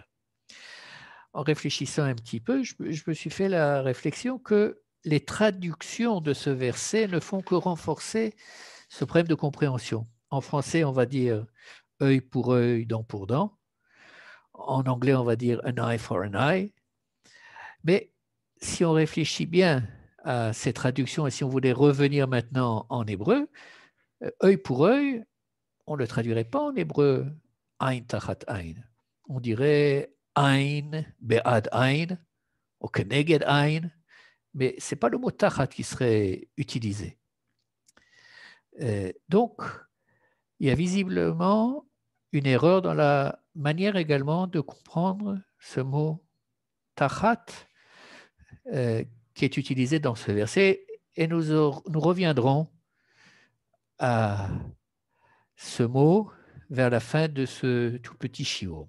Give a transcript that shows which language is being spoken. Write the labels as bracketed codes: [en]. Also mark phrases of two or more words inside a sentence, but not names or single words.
[fr] En réfléchissant un petit peu, je me suis fait la réflexion que les traductions de ce verset ne font que renforcer ce problème de compréhension. En français, on va dire œil pour œil, dent pour dent. En anglais, on va dire [en] an eye for an eye. [fr] Mais si on réfléchit bien à ces traductions et si on voulait revenir maintenant en hébreu, œil pour œil, on ne le traduirait pas en hébreu [he] עין תחת עין. [fr] On dirait [he] עין בעד עין [fr] ou [he] כנגד עין, [fr] mais ce n'est pas le mot tachat qui serait utilisé. Donc, il y a visiblement une erreur dans la manière également de comprendre ce mot tachat qui est utilisé dans ce verset, et nous reviendrons à ce mot vers la fin de ce tout petit shiur.